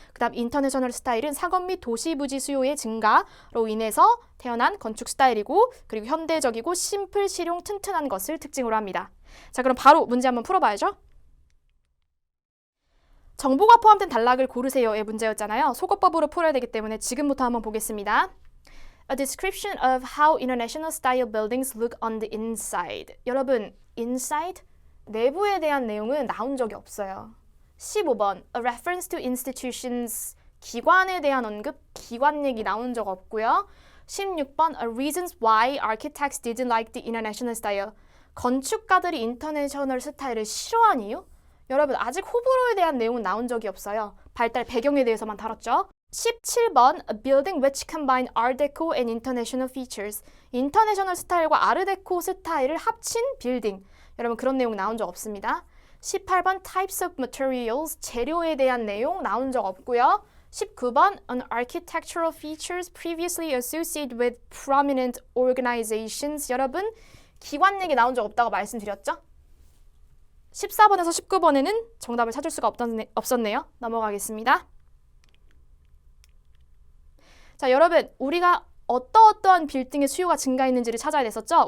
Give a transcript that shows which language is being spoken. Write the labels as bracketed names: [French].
[Korean] 그 다음 인터내셔널 스타일은 상업 및 도시 부지 수요의 증가로 인해서 태어난 건축 스타일이고 그리고 현대적이고 심플, 실용, 튼튼한 것을 특징으로 합니다. 자, 그럼 바로 문제 한번 풀어봐야죠. 정보가 포함된 단락을 고르세요의 문제였잖아요. 속어법으로 풀어야 되기 때문에 지금부터 한번 보겠습니다. [English] A description of how international style buildings look on the inside. [Korean] 여러분, inside? 내부에 대한 내용은 나온 적이 없어요. 15번, [English] a reference to institutions. [Korean] 기관에 대한 언급, 기관 얘기 나온 적 없고요. [English] 16번 Reasons why architects didn't like the international style. [Korean] 건축가들이 인터내셔널 스타일을 싫어한 이유? 여러분 아직 호불호에 대한 내용은 나온 적이 없어요. 발달 배경에 대해서만 다뤘죠. [English] 17번 A building which combine Art Deco and international features. [Korean] 인터내셔널 스타일과 아르데코 스타일을 합친 빌딩. 여러분 그런 내용 나온 적 없습니다. [English] 18번 Types of materials. [Korean] 재료에 대한 내용 나온 적 없고요. [English] 19번 An architectural features previously associated with prominent organizations. [Korean] 여러분 기관 얘기 나온 적 없다고 말씀드렸죠? 14번에서 19번에는 정답을 찾을 수가 없었네요. 넘어가겠습니다. 자, 여러분 우리가 어떠한 빌딩의 수요가 증가했는지를 찾아냈었죠?